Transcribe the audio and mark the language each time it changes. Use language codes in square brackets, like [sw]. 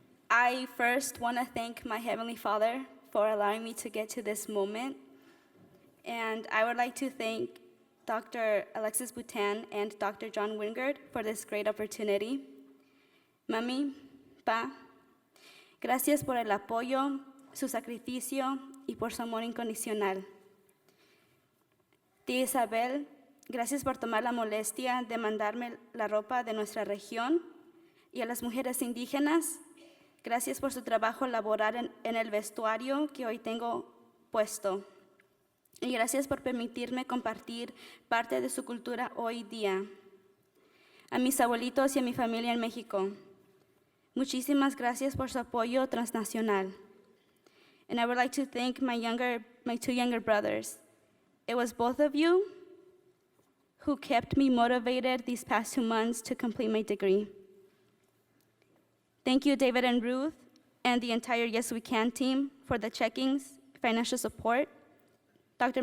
[en] I first want to thank my Heavenly Father for allowing me to get to this moment. And I would like to thank Dr. Alexis Boutin and Dr. John Wingard for this great opportunity. [es] Mami, Pa, gracias por el apoyo, su sacrificio y por su amor incondicional. Tía Isabel, gracias por tomar la molestia de mandarme la ropa de nuestra región. Y a las mujeres indígenas, gracias por su trabajo laboral en el vestuario que hoy tengo puesto. Y gracias por permitirme compartir parte de su cultura hoy día. A mis abuelitos y a mi familia en México, muchísimas gracias por su apoyo transnacional. [en] And I would like to thank my two younger brothers. It was both of you who kept me motivated these past 2 months to complete my degree. Thank you, David and Ruth, and the entire Yes We Can team for the check-ins, financial support, Dr.